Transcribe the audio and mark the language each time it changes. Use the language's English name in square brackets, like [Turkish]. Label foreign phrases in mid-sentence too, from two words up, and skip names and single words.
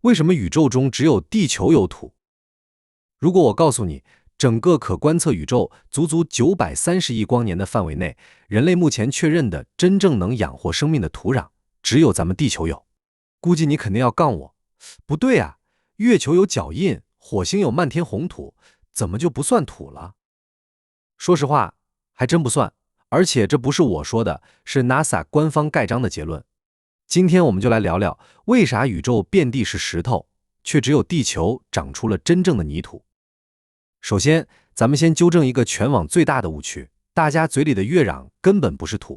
[Chinese] 為什麼宇宙中只有地球有土？如果我告訴你，整個可觀測宇宙足足930億光年的範圍內，人類目前確認的真正能養活生命的土壤，只有咱們地球有，估計你肯定要槓我。不對啊，月球有腳印，火星有漫天紅土，怎麼就不算土了？說實話，還真不算，而且這不是我說的，是 NASA 官方蓋章的結論。今天我們就來聊聊，為啥宇宙遍地是石頭，卻只有地球長出了真正的泥土。首先，咱們先糾正一個全網最大的誤区，大家嘴裡的月壤根本不是土。